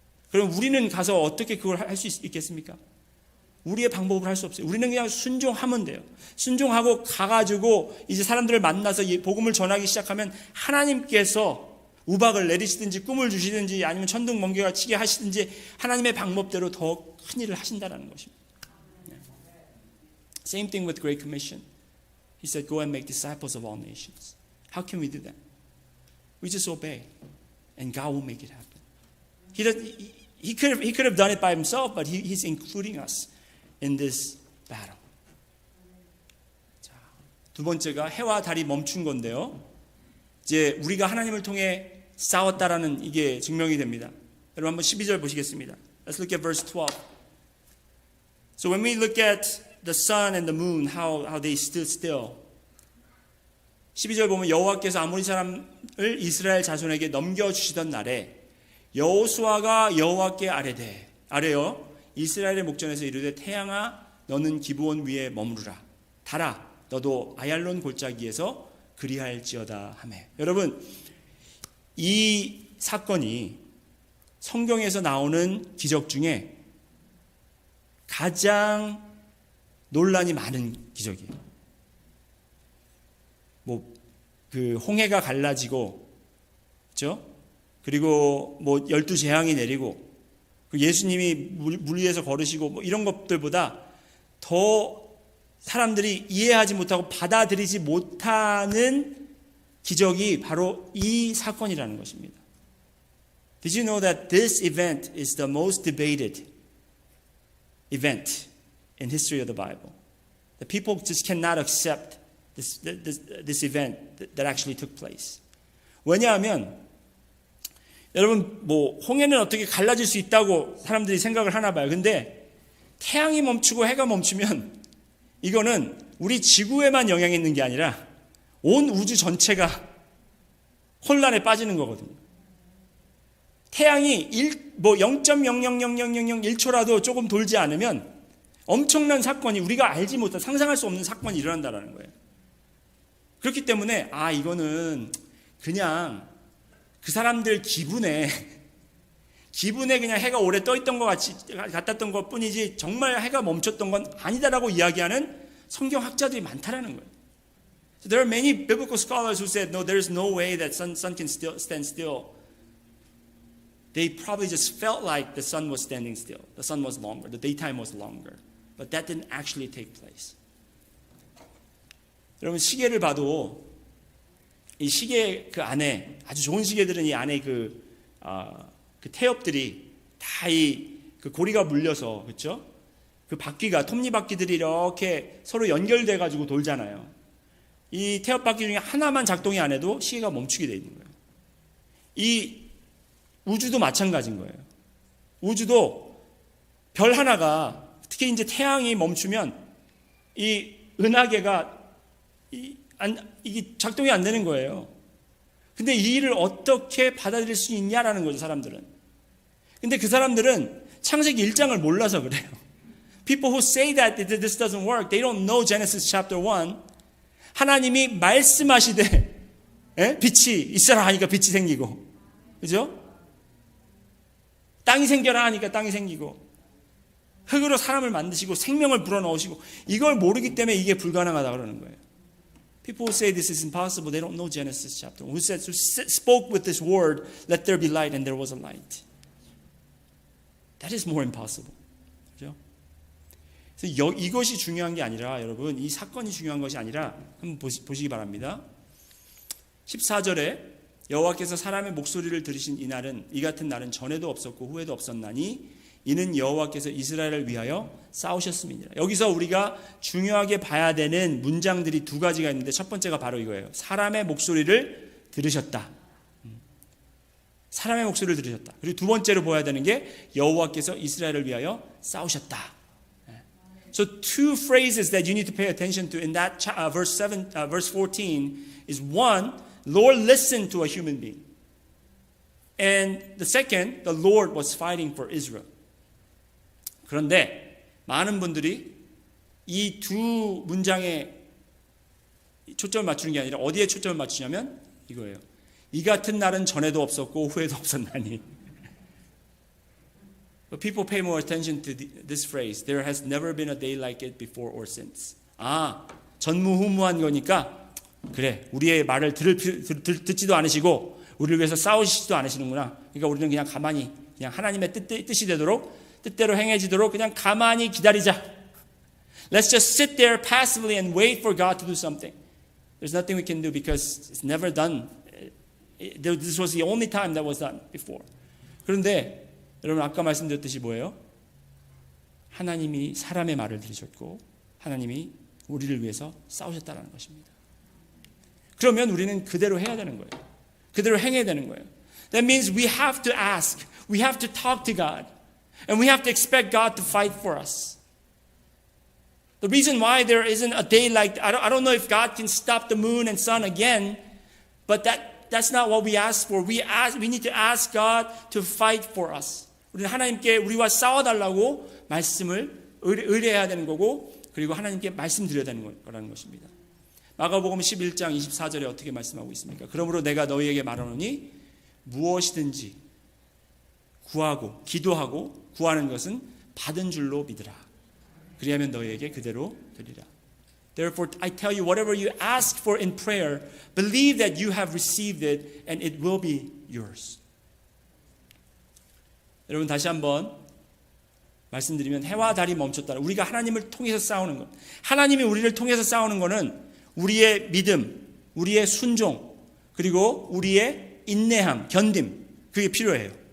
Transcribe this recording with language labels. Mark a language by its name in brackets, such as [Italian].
[Korean] 그럼 우리는 가서 어떻게 그걸 할 수 있겠습니까? 우리의 방법으로 할 수 없어요. 우리는 그냥 순종하면 돼요. 순종하고 가가지고 이제 사람들을 만나서 복음을 전하기 시작하면 하나님께서 우박을 내리시든지 꿈을 주시든지 아니면 천둥 번개가 치게 하시든지 하나님의 방법대로 더 큰 일을 하신다는 것입니다. [English] Same thing with Great Commission. He said, go and make disciples of all nations. How can we do that? We just obey and God will make it happen. He could have done it by himself, but he's including us in this battle. [Korean] 자, 두 번째가 해와 달이 멈춘 건데요. 이제 우리가 하나님을 통해 싸웠다라는 이게 증명이 됩니다. 여러분 한번 12절 보시겠습니다. [English] Let's look at verse 12. So when we look at the sun and the moon, how they stood still. [Korean] 12절 보면 여호와께서 아모리 사람을 이스라엘 자손에게 넘겨주시던 날에 여호수아가 여호와께 아뢰어 이스라엘의 목전에서 이르되 태양아 너는 기브온 위에 머무르라. 달아 너도 아얄론 골짜기에서 그리할지어다 하매. 여러분 이 사건이 성경에서 나오는 기적 중에 가장 논란이 많은 기적이에요. 그 홍해가 갈라지고, 그렇죠? 그리고 12재앙이 내리고, 예수님이 물 위에서 걸으시고 이런 것들보다 더 사람들이 이해하지 못하고 받아들이지 못하는 기적이 바로 이 사건이라는 것입니다. [English] Did you know that this event is the most debated event in history of the Bible? The people just cannot accept this event that actually took place. [Korean] 왜냐하면 여러분 홍해는 어떻게 갈라질 수 있다고 사람들이 생각을 하나 봐요. 근데 태양이 멈추고 해가 멈추면 이거는 우리 지구에만 영향이 있는 게 아니라 온 우주 전체가 혼란에 빠지는 거거든요. 태양이 0.0000001초라도 조금 돌지 않으면 엄청난 사건이 우리가 알지 못한 상상할 수 없는 사건이 일어난다는 거예요. 그렇기 때문에 이거는 그냥 그 사람들 기분에 그냥 해가 오래 떠 있던 것 같았던 것 뿐이지 정말 해가 멈췄던 건 아니다라고 이야기하는 성경학자들이 많다라는 거예요. [English] So there are many biblical scholars who said, no, there's no way that sun can stand still. They probably just felt like the sun was standing still. The sun was longer. The daytime was longer. But that didn't actually take place. [Korean] 여러분 시계를 봐도 이 시계 그 안에 아주 좋은 시계들은 이 안에 그 태엽들이 다 그 고리가 물려서 그렇죠? 그 바퀴가 톱니바퀴들이 이렇게 서로 연결돼 가지고 돌잖아요. 이 태엽 바퀴 중에 하나만 작동이 안 해도 시계가 멈추게 돼 있는 거예요. 이 우주도 마찬가지인 거예요. 우주도 별 하나가 특히 이제 태양이 멈추면 이 은하계가 이게 작동이 안 되는 거예요. 근데 이 일을 어떻게 받아들일 수 있냐라는 거죠, 사람들은. 근데 그 사람들은 창세기 1장을 몰라서 그래요. [English] People who say that this doesn't work, they don't know Genesis chapter 1. [Korean] 하나님이 말씀하시되 빛이 있어라 하니까 빛이 생기고, 그죠? 땅이 생겨라 하니까 땅이 생기고, 흙으로 사람을 만드시고 생명을 불어넣으시고, 이걸 모르기 때문에 이게 불가능하다 그러는 거예요. [English] People who say this is impossible, they don't know Genesis chapter 1. Who spoke with this word, let there be light, and there was a light. That is more impossible. [Korean] 그죠? 그래서 이것이 중요한 게 아니라, 여러분, 이 사건이 중요한 것이 아니라 한번 보시기 바랍니다. 14절에 여호와께서 사람의 목소리를 들으신 이 같은 날은 전에도 없었고 후에도 없었나니 이는 여호와께서 이스라엘을 위하여 싸우셨음이니라. 여기서 우리가 중요하게 봐야 되는 문장들이 두 가지가 있는데 첫 번째가 바로 이거예요. 사람의 목소리를 들으셨다. 사람의 목소리를 들으셨다. 그리고 두 번째로 보아야 되는 게 여호와께서 이스라엘을 위하여 싸우셨다. [English] So two phrases that you need to pay attention to in that verse 14 is one, Lord listened to a human being. And the second, the Lord was fighting for Israel. [Korean] 그런데 많은 분들이 이 두 문장에 초점을 맞추는 게 아니라 어디에 초점을 맞추냐면 이거예요. 이 같은 날은 전에도 없었고 후에도 없었나니. [English] But people pay more attention to this phrase. There has never been a day like it before or since. [Korean] 전무후무한 거니까 그래, 우리의 말을 듣지도 않으시고 우리를 위해서 싸우시지도 않으시는구나. 그러니까 우리는 그냥 가만히 그냥 하나님의 뜻이 되도록 뜻대로 행해지도록 그냥 가만히 기다리자. [English] Let's just sit there passively and wait for God to do something. There's nothing we can do because it's never done. This was the only time that was done before. [Korean] 그런데 여러분 아까 말씀드렸듯이 뭐예요? 하나님이 사람의 말을 들으셨고 하나님이 우리를 위해서 싸우셨다는 것입니다. 그러면 우리는 그대로 해야 되는 거예요. 그대로 행해야 되는 거예요. [English] That means we have to ask, we have to talk to God, and we have to expect God to fight for us. The reason why there isn't a day like I don't know if God can stop the moon and sun again, but that's not what we ask for. We need to ask God to fight for us. [Korean] 우리는 하나님께 우리와 싸워달라고 말씀을 의뢰해야 되는 거고, 그리고 하나님께 말씀드려야 되는 거라는 것입니다. 마가복음 11장 24절에 어떻게 말씀하고 있습니까? 그러므로 내가 너희에게 말하노니 무엇이든지 구하고 기도하고 구하는 것은 받은 줄로 믿으라. 그리하면 너희에게 그대로 되리라. [English] Therefore I tell you, whatever you ask for in prayer, believe that you have received it and it will be yours. [Korean] 여러분 다시 한번 말씀드리면 해와 달이 멈췄다. 우리가 하나님을 통해서 싸우는 것. 하나님이 우리를 통해서 싸우는 것은 우리의 믿음, 우리의 순종, 그리고 우리의 인내함, 견딤, 그게 필요해요.